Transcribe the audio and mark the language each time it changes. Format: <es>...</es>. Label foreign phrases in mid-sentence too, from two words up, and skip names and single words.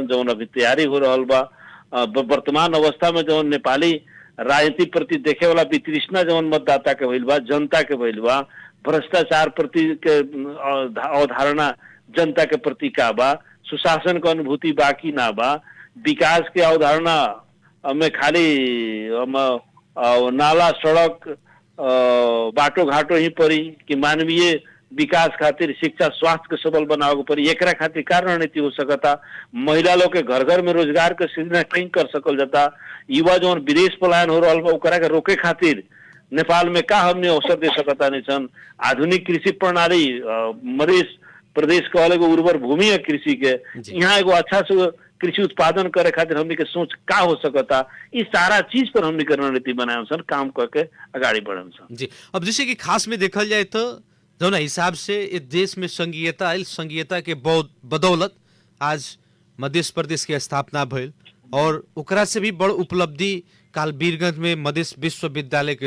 <bho>जवन अभी तैयारी हो रहल बा, वर्तमान अवस्था में जवन नेपाली राजनीति प्रति देखे वाला वितृष्णा जवन मतदाता के भइल बा, जनता के भइल बा, भ्रष्टाचार प्रति के अवधारणा जनता के प्रति का बा, सुशासन का अनुभूति बाकी ना बा, विकास के अवधारणा में खाली नाला, सड़क, बाटो घाटो ही पड़ी कि मानवीय विकास खातिर शिक्षा स्वास्थ्य के सबल बनावे पड़ी। एकरा खातिर का रणनीति हो सकता, महिला लोग के घर घर में रोजगार के सृजना कहीं कर सकल जाता, युवा जो विदेश पलायन हो रहा बा ओकरा के रोके खातिर नेपाल में का हमने अवसर दे सकता नहीं सन। आधुनिक कृषि प्रणाली मधेश प्रदेश का अलग उर्वर भूमि है कृषि के, यहाँ एगो अच्छा से कृषि उत्पादन करे खातिर हमने के सोच का हो सकता, इस सारा चीज पर हमने के रणनीति बनाए सन, काम करके आगाड़ी बढ़न सन। जी अब जैसे कि खास में देखल जाए तो जो हिसाब से इस देश में संघीयता आयल, संघीयता के बदौलत आज मध्य प्रदेश के स्थापना भइल और ओकरा से भी बड़ उपलब्धि काल वीरगंज में मधेश विश्वविद्यालय के</bho>